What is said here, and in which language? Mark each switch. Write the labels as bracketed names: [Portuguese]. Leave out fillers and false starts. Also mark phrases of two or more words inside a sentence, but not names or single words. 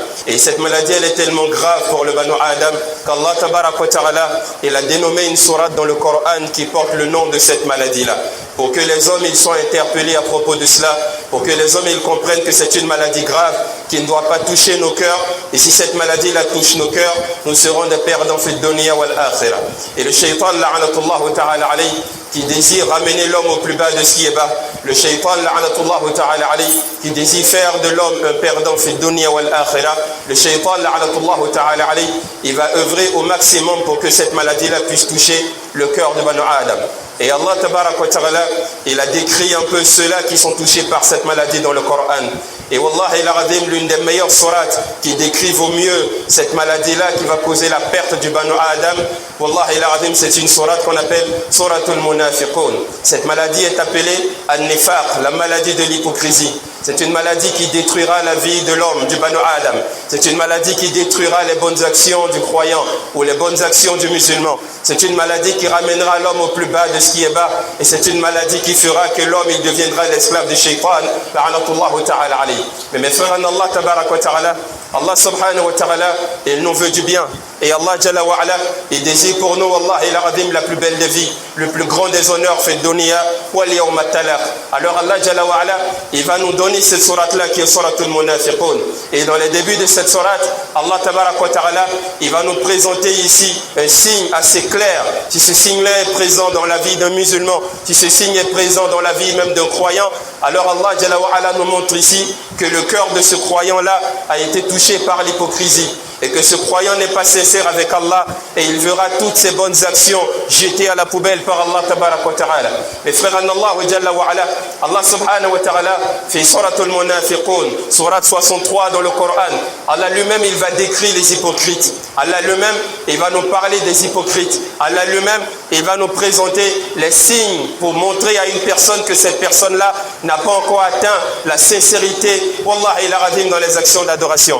[French] Et cette maladie, elle est tellement grave pour le Banu Adam qu'Allah [Arabic] تبارك وتعالى, [French] il a dénommé une sourate dans le Coran qui porte le nom de cette maladie-là. Pour que les hommes ils soient interpellés à propos de cela, pour que les hommes ils comprennent que c'est une maladie grave qui ne doit pas toucher nos cœurs. Et si cette maladie la touche nos cœurs, nous serons des perdants [Arabic] في الدنيا والآخرة. [French] Et le [Arabic] الشيطان لعنة الله تعالى عليه, [French] qui désire ramener l'homme au plus bas de ce qui est bas, le [Arabic] الشيطان لعنة الله تعالى عليه, [French] qui désire faire de l'homme un perdant [Arabic] في الدنيا والآخرة, [French] le [Arabic] الشيطان لعنة الله تعالى عليه, [French] il va œuvrer au maximum pour que cette maladie-là puisse toucher le cœur de Banu Adam. Et Allah [Arabic] تبارك وتعالى, [French] il a décrit un peu ceux-là qui sont touchés par cette maladie dans le Coran. Et [Arabic] والله العظيم, [French] l'une des meilleures sourates qui décrivent au mieux cette maladie-là qui va causer la perte du Banu Adam, [Arabic] والله العظيم, [French] c'est une sourate qu'on appelle Suratul Munafiqun. Cette maladie est appelée An-Nifaq, la maladie de l'hypocrisie. C'est une maladie qui détruira la vie de l'homme, du Banu Adam. C'est une maladie qui détruira les bonnes actions du croyant ou les bonnes actions du musulman. C'est une maladie qui ramènera l'homme au plus bas de ce qui est bas. Et c'est une maladie qui fera que l'homme il deviendra l'esclave du shaitan. Mais mes frères en Allah, [Arabic] تبارك وتعالى الله سبحانه وتعالى, [French] il nous veut du bien. Et Allah [Arabic] جل وعلا, [French] il désire pour nous, Allah il a la plus belle des vies, le plus grand des honneurs, fait [Arabic] الدنيا واليوم الطلاق. [French] Alors Allah [Arabic] جل وعلا, [French] il va nous donner cette sourate-là qui est Suratul Munafiqun. Et dans les débuts de cette sourate, Allah [Arabic] تبارك وتعالى, [French] il va nous présenter ici un signe assez clair. Si ce signe-là est présent dans la vie d'un musulman, si ce signe est présent dans la vie même d'un croyant, alors Allah [Arabic] جل وعلا [French] nous montre ici que le cœur de ce croyant-là a été touché par l'hypocrisie. et que ce croyant n'est pas sincère avec Allah, et il verra toutes ses bonnes actions jetées à la poubelle par Allah [Arabic] تبارك وتعالى. [French] Mes frères en Allah [Arabic] جل وعلا, [French] Allah [Arabic] سبحانه وتعالى [French] fait surat al-munafiqun, surat 63 dans le Coran. Allah lui-même il va décrire les hypocrites. Allah lui-même il va nous parler des hypocrites. Allah lui-même il va nous présenter les signes pour montrer à une personne que cette personne-là n'a pas encore atteint la sincérité, [Arabic] والله العظيم, [French] dans les actions d'adoration.